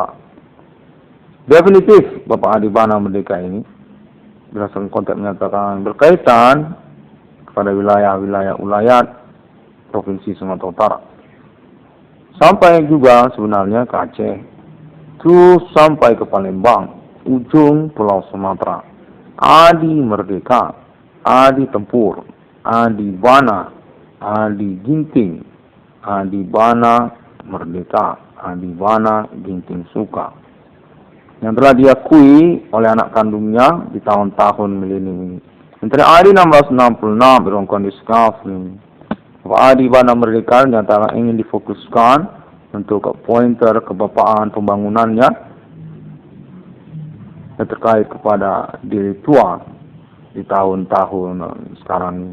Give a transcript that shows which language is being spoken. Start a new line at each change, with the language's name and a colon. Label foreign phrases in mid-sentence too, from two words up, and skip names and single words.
Indonesian: Definitif Bapak Adi Bana Merdeka ini berdasarkan konteks menyatakan berkaitan kepada wilayah-wilayah ulayat Provinsi Sumatera Utara. Sampai juga sebenarnya ke Aceh, terus sampai ke Palembang, ujung Pulau Sumatera. Adi Merdeka, Adi Tempur, Adi Bana, Adi Ginting, Adi Bana Merdeka, Adi Bana Ginting Soekarno, yang telah diakui oleh anak kandungnya di tahun-tahun milenium ini. Internet ID 1666 Irwan Kornel Discovery. Bapak Adi Bana Merdeka nyatakan ingin difokuskan untuk pointer kebapaan pembangunannya yang terkait kepada diri tua di tahun-tahun sekarang ini.